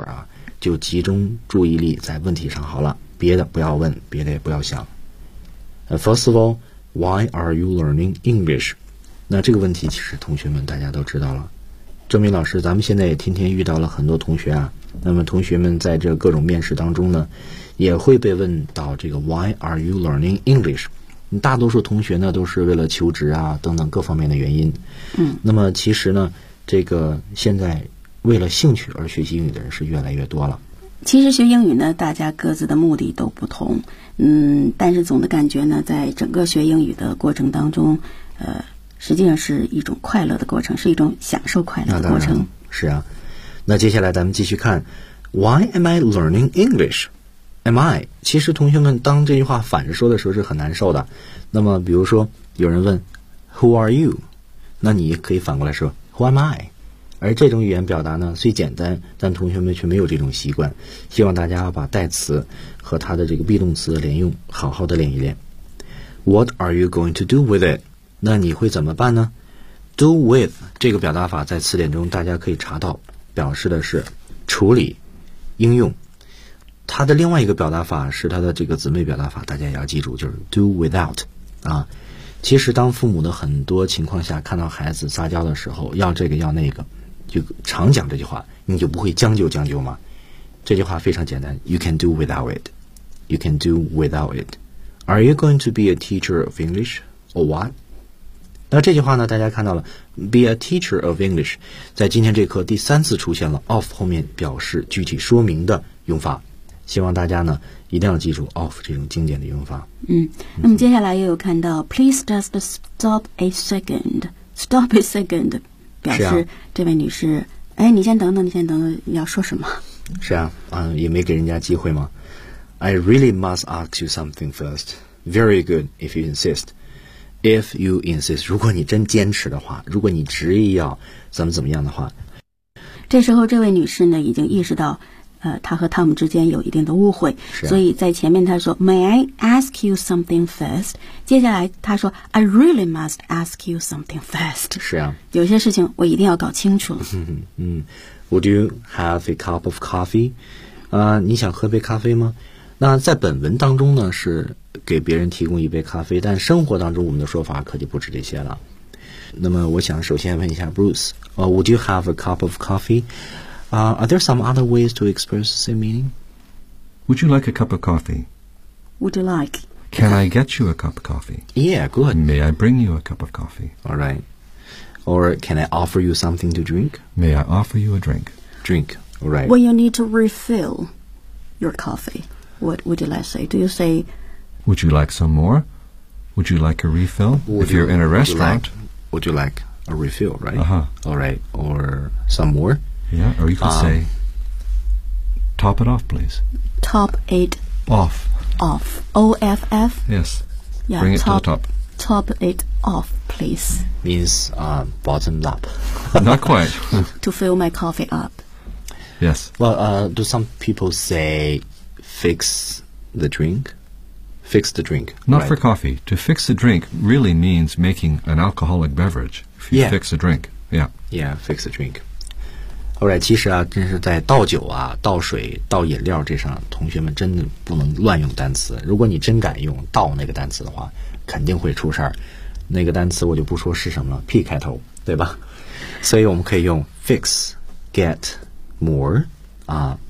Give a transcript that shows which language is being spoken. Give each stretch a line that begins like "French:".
Chinese: 啊，就集中注意力在问题上好了，别的不要问，别的也不要想。
English: First of all, why are you learning English?
Chinese: 那这个问题其实同学们大家都知道了。郑明老师，咱们现在也天天遇到了很多同学啊，那么同学们在这各种面试当中呢，也会被问到这个
English: why are you learning English?
Chinese: 大多数同学呢都是为了求职啊等等各方面的原因，嗯，那么其实呢这个现在为了兴趣而学习英语的人是越来越多了。其实学英语呢大家各自的目的都不同，嗯，但是总的感觉呢在整个学英语的过程当中实际上是一种快乐的过程，是一种享受快乐的过程。是啊，那接下来咱们继续看
English: Why am I learning English? Am I?
Chinese: 其实同学们当这句话反着说的时候是很难受的。那么比如说有人问
English: Who are you?
Chinese: 那你可以反过来说
English: Who am I?
Chinese: 而这种语言表达呢虽简单，但同学们却没有这种习惯。希望大家把代词和它的这个 be 动词的连用好好的练一练。
English: What are you going to do with it?
Chinese: 那你会怎么办呢？Do with 这个表达法在词典中大家可以查到，表示的是处理、应用。它的另外一个表达法是它的这个姊妹表达法，大家也要记住，就是 do without 啊。其实当父母的很多情况下看到孩子撒娇的时候要这个要那个，就常讲这句话，你就不会将就吗？这句话非常简单，
English: you can do without it, you can do without it. Are you going to be a teacher of English or what?
Chinese: 那这句话呢大家看到了
English: be a teacher of English
Chinese: 在今天这课第三次出现了 of 后面表示具体说明的用法，希望大家呢一定要记住 of 这种经典的用法。嗯，那么接下来又有看到
English: Please just stop a second. Stop a second 表示、啊、
Chinese: 这位女士，哎，你先等等，你先等等，要说什么？是啊，也没给人家机会吗？
English: I really must ask you something first. Very good if you insist. If you insist,
Chinese: 如果你真坚持的话，如果你执意要怎么怎么样的话，这时候这位女士呢已经意识到他和汤姆之间有一定的误会、啊、所以在前面他说
English: May I ask you something first?
Chinese: 接下来他说
English: I really must ask you something first.
Chinese: 是啊，有些事情我一定要搞清楚。
English: 嗯 Would you have a cup of coffee?
Chinese: 你想喝杯咖啡吗？那在本文当中呢是给别人提供一杯咖啡，但生活当中我们的说法可就不止这些了。那么我想首先问一下
English: Bruce、Would you have a cup of coffee? Are there some other ways to express the same meaning? Would you like a cup of coffee? Would you like? Can I get you a cup of coffee? Yeah, good. May I bring you a cup of coffee? All right. Or can I offer you something to drink? May I offer you a drink? Drink, all right. When you need to refill your coffee, what would you like to say? Do you say... Would you like some more? Would you like a refill? If you're in a restaurant... Would you like a refill, right? Uh-huh. All right. Or some more? Yeah, or you could say, top it off, please. Top it off. Off. O-F-F? Yes. Yeah, bring it top, to the top. Top it off, please. Means bottom up. Not quite. To fill my coffee up. Yes. Well, do some people say fix the drink? Fix the drink. Not、 right. for coffee. To fix the drink really means making an alcoholic beverage. If you、 yeah. fix a drink. Yeah. Yeah, fix the drink.
Chinese: 后来其实啊真是在倒酒啊倒水倒饮料这上同学们真的不能乱用单词，如果你真敢用倒那个单词的话肯定会出事儿。那个单词我就不说是什么了， P 开头，对吧？所以我们可以用 fix, get, more, bring、